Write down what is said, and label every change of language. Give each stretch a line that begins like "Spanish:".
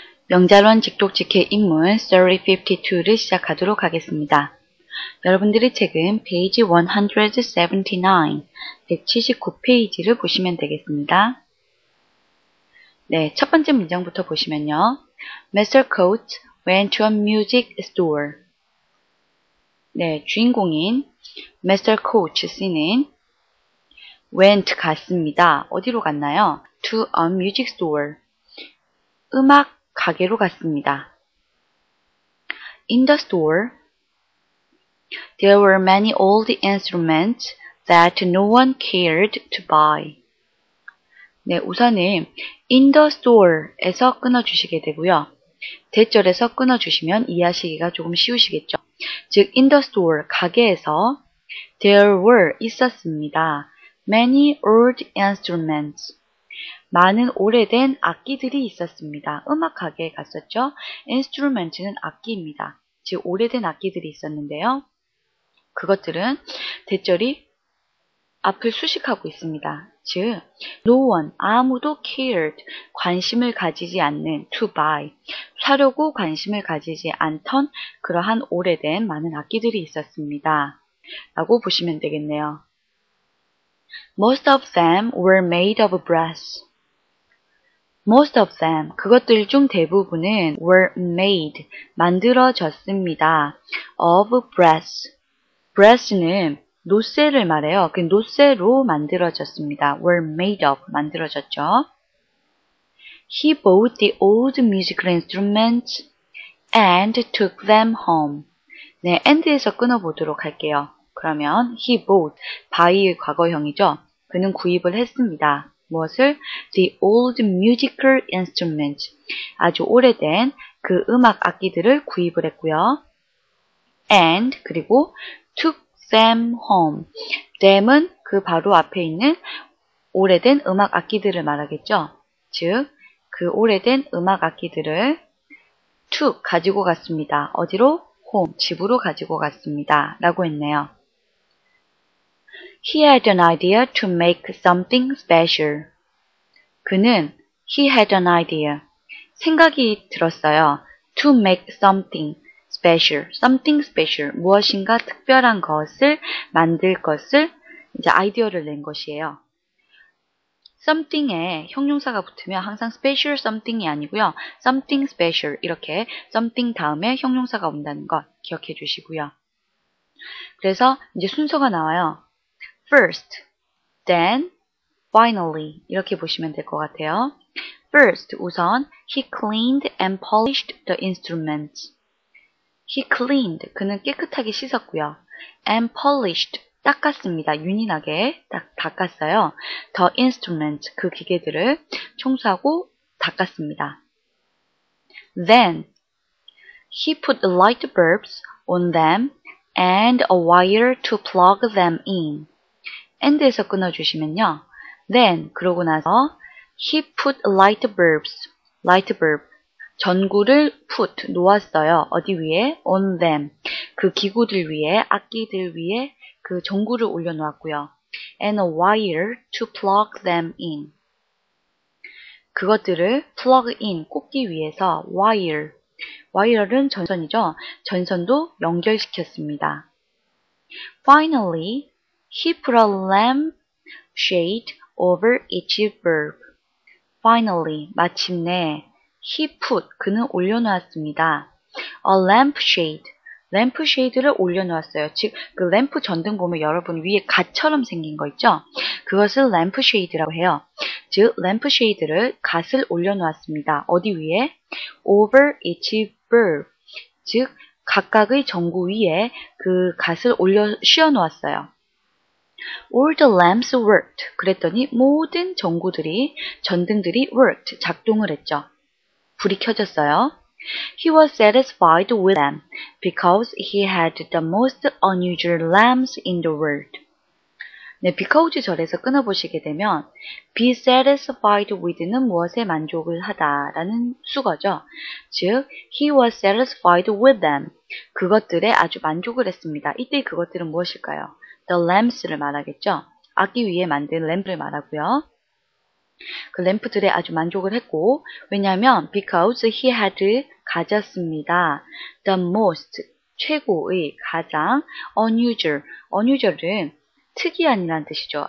Korean: 명자론 직독직해 인문 Story 52를 시작하도록 하겠습니다. 여러분들의 책은 페이지 179, 179페이지를 보시면 되겠습니다. 네, 첫 번째 문장부터 보시면요.
English: Mr. Coates went to a music store.
Korean: 네, 주인공인 Mr. Coates 씨는 went 갔습니다. 어디로 갔나요?
English: To a music store.
Korean: 음악 가게로 갔습니다.
English: In the store, there were many old instruments that no one cared to buy.
Korean: 네, 우선은
English: in the store
Korean: 에서 끊어주시게 되고요. 대절에서 끊어주시면 이해하시기가 조금 쉬우시겠죠. 즉,
English: in the store,
Korean: 가게에서
English: there were,
Korean: 있었습니다.
English: many old instruments.
Korean: 많은 오래된 악기들이 있었습니다. 음악 가게에 갔었죠. instrument는 악기입니다. 즉 오래된 악기들이 있었는데요. 그것들은 대절이 앞을 수식하고 있습니다. 즉
English: no one,
Korean: 아무도 cared, 관심을 가지지 않는 to buy, 사려고 관심을 가지지 않던 그러한 오래된 많은 악기들이 있었습니다. 라고 보시면 되겠네요.
English: Most of them were made of brass. Most of them,
Korean: 그것들 중 대부분은
English: were made,
Korean: 만들어졌습니다.
English: of brass.
Korean: brass는 노쇠를 말해요. 그 노쇠로 만들어졌습니다.
English: were made of,
Korean: 만들어졌죠.
English: He bought the old musical instruments and took them home.
Korean: 네, and에서 끊어보도록 할게요. 그러면
English: he bought,
Korean: buy의 과거형이죠. 그는 구입을 했습니다. 무엇을?
English: The old musical instruments.
Korean: 아주 오래된 그 음악 악기들을 구입을 했고요.
English: And, 그리고 took them home.
Korean: them은 그 바로 앞에 있는 오래된 음악 악기들을 말하겠죠. 즉, 그 오래된 음악 악기들을 took, 가지고 갔습니다. 어디로? home, 집으로 가지고 갔습니다. 라고 했네요.
English: He had an idea to make something special.
Korean: 그는
English: he had an idea.
Korean: 생각이 들었어요.
English: To make something special. something special.
Korean: 무엇인가 특별한 것을 만들 것을 이제 아이디어를 낸 것이에요. something에 형용사가 붙으면 항상
English: special something
Korean: 이 아니고요.
English: something special.
Korean: 이렇게 something 다음에 형용사가 온다는 것 기억해 주시고요. 그래서 이제 순서가 나와요.
English: First, then, finally
Korean: 이렇게 보시면 될 것 같아요.
English: First, 우선 he cleaned and polished the instruments. He cleaned,
Korean: 그는 깨끗하게 씻었고요.
English: And polished, 닦았습니다.
Korean: 윤인하게 닦았어요.
English: The instruments,
Korean: 그 기계들을 청소하고 닦았습니다.
English: Then, he put the light bulbs on them and a wire to plug them in.
Korean: and에서 끊어주시면요. Then, 그러고 나서
English: he put light bulbs,
Korean: light bulb, 전구를 put, 놓았어요. 어디 위에?
English: on them,
Korean: 그 기구들 위에, 악기들 위에 그 전구를 올려놓았고요.
English: and a wire to plug them in.
Korean: 그것들을
English: plug in,
Korean: 꽂기 위해서 wire, wire는 전선이죠. 전선도 연결시켰습니다.
English: Finally, he put a lamp shade over each bulb.
Korean: Finally, 마침내,
English: he put,
Korean: 그는 올려놓았습니다.
English: A lamp shade,
Korean: 램프 쉐이드를 올려놓았어요. 즉, 그 램프 전등 보면 여러분 위에 갓처럼 생긴 거 있죠? 그것을 램프 쉐이드라고 해요. 즉, 램프 쉐이드를 갓을 올려놓았습니다. 어디 위에?
English: Over each bulb.
Korean: 즉, 각각의 전구 위에 그 갓을 씌워놓았어요.
English: All the lamps worked.
Korean: 그랬더니 모든 전구들이, 전등들이 worked, 작동을 했죠. 불이 켜졌어요.
English: He was satisfied with them because he had the most unusual lamps in the world.
Korean: 네, because 절에서 끊어보시게 되면
English: be satisfied with
Korean: 는 무엇에 만족을 하다라는 수거죠. 즉,
English: he was satisfied with them.
Korean: 그것들에 아주 만족을 했습니다. 이때 그것들은 무엇일까요?
English: The lamps
Korean: 를 말하겠죠. 악기 위에 만든 램프를 말하고요. 그 램프들에 아주 만족을 했고, 왜냐하면
English: because he had
Korean: 가졌습니다.
English: the most
Korean: 최고의 가장 unusual은 특이한이란 뜻이죠.